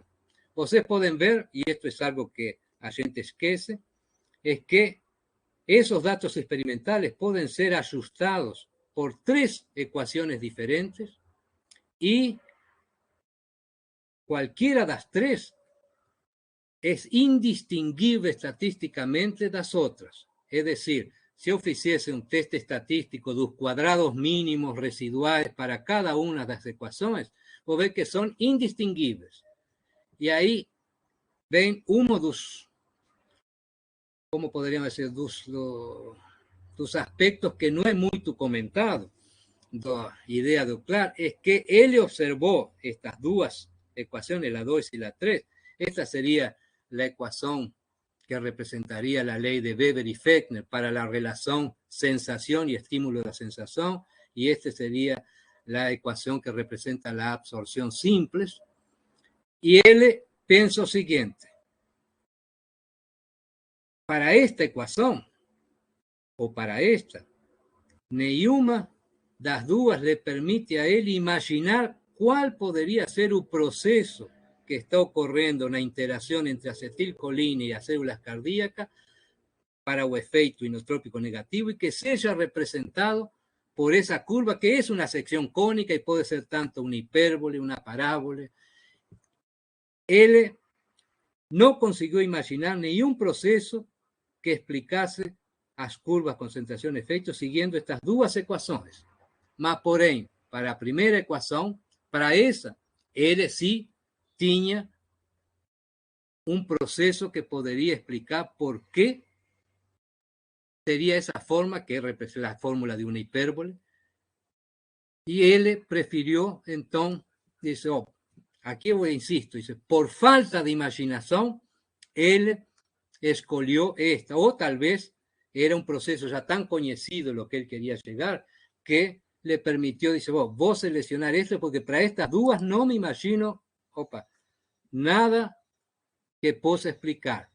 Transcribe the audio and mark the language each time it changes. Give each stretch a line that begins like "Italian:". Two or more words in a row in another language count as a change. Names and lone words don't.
Spanish: Ustedes pueden ver, y esto es algo que
Portuguese: a gente esquece,
Spanish: es que esos datos experimentales pueden ser ajustados por 3 ecuaciones diferentes y cualquiera de las 3 es
Portuguese: indistinguível estatisticamente das outras. É decir, se eu fizesse um teste estatístico dos quadrados mínimos residuais para cada uma das equações, vou ver que são indistinguíveis. E aí vem um dos, como poderíamos dizer, dos aspectos que não é muito comentado da ideia do Clarke, é que ele observou estas duas equações, a 2 e a 3.
Spanish: Esta
Portuguese: seria a equação que
Spanish: representaría la ley de Weber y Fechner para la relación sensación y estímulo de la sensación, y esta sería la ecuación que representa la absorción simple. Y él pensó lo siguiente: para esta ecuación, o para esta,
Portuguese: nenhuma das duas
Spanish: le permite a él imaginar cuál podría ser el proceso que está ocurriendo en la interacción entre acetilcolina y las células cardíacas para el efecto inotrópico negativo, y que sea representado por esa curva, que es una sección cónica y puede ser tanto una hipérbole, una parábola. Él no consiguió imaginar ningún proceso que explicase las curvas concentración-efecto siguiendo estas dos ecuaciones.
Portuguese: Mas, porém,
Spanish: para la primera ecuación, para esa, él sí tenía un proceso que podría explicar por qué sería esa forma, que es la fórmula de una hipérbole, y él prefirió, entonces, dice, aquí yo insisto, dice, por falta de imaginación, él escogió esta, o tal vez era un proceso ya tan conocido lo que él quería llegar, que le permitió, dice, vos seleccionar esto, porque para estas dudas no me imagino, nada que pueda explicar.